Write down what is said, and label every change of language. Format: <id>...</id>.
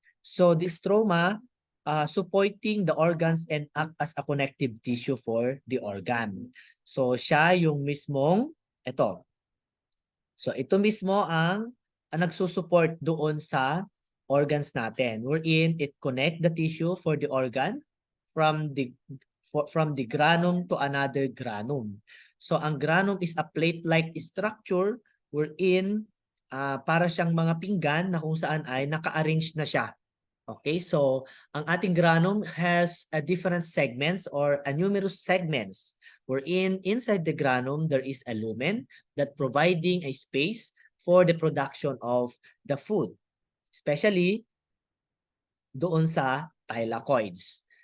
<en>So the stroma supporting the organs and act as a connective tissue for the organ.</en> <tl>So siya yung mismong ito. So ito mismo ang nagsusupport doon sa organs natin,</tl> <en>wherein it connect the tissue for the organ from the granum to another granum.</en> <tl>So ang granum</tl> <en>is a plate-like structure</en> <tl>wherein para siyang mga pinggan na kung saan ay naka-arrange na siya.</tl> <en>Okay, so ang ating granum has a different segments or a numerous segments, wherein inside the granum there is a lumen that providing a space for the production of the food, especially doon sa thylakoids.</en>